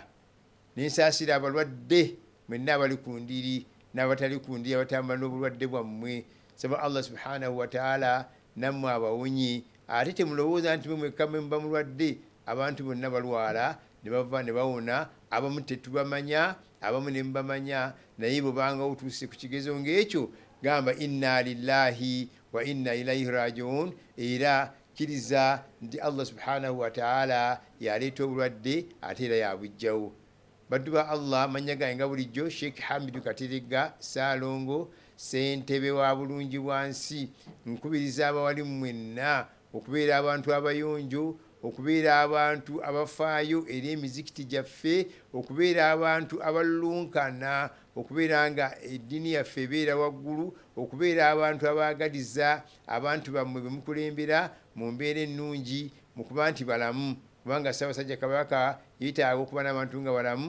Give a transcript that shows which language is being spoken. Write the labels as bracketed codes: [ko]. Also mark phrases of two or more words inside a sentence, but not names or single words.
[lg] Nensaasira abalwadde mwenna abali ku ndiri n'abatali ku ndiri abatambula n'obulwadde bwammwe. Saba [ar] الله سبحانه وتعالى [lg] nammwe abawonye. Ate temulowooza nti mwekka mwe muba mulwadde, abantu bonna balwala ne bava ne bawona. Abamu tetubamanya, abamu ne mubamanya, naye bw'obanga otuuse ku kigezo ng'ekyo gamba [ar] إنا لله وإنا إليه راجعون, [lg] era kkiriza nti [ar] الله سبحانه وتعالى [lg] yaleeta obulwadde ate era yabujjawo. Baddu ba Allah, mannya gange nga bulijjo Sheikh Hamidu Kateregga Ssaalongo, ssentebe wa bulungi bwansi. Nkubiriza abawali mwenna okubeera abantu abayonjo, okubeera abantu abafaayo eri emizikiti gyaffe, okubeera abantu abalulunkana, okubeera nga eddiini yaffe ebeera waggulu, okubeera abantu abaagaliza abantu bammwe be mukulembera mu mbeera ennungi, mu kuba nti balamu, kubanga Ssaabasajja Kabaka yeetaaga okuba n'abantu nga balamu.